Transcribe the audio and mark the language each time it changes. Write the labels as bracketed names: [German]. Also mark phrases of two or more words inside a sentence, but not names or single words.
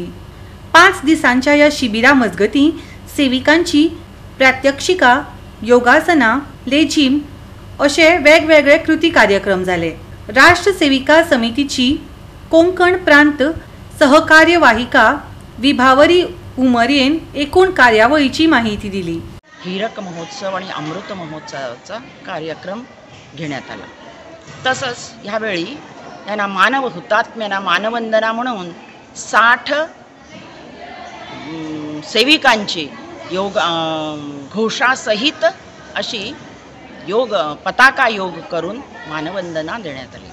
[Konkani] 5 दिसांच्या ह्या शिबिरा मजगतीं सेविकांची प्रात्यक्षिका, योगासना, लेझीम अशे वेगवेगळे कृती कार्यक्रम जाले. राष्ट्र सेविका समितीची कोंकण प्रांत सहकार्यवाहिका विभावरी उमरेन एकूण कार्यावळीची माहिती दिली. [Marathi] हीरक महोत्सव आणि अमृत महोत्सवाचा कार्यक्रम घेण्यात आला. तसंच ह्यावेळी यांना मानव हुतात्म्यांना मानवंदना म्हणून 60 सेविकांची योग घोषासहित अशी योग पताका योग करून मानवंदना देण्यात आली.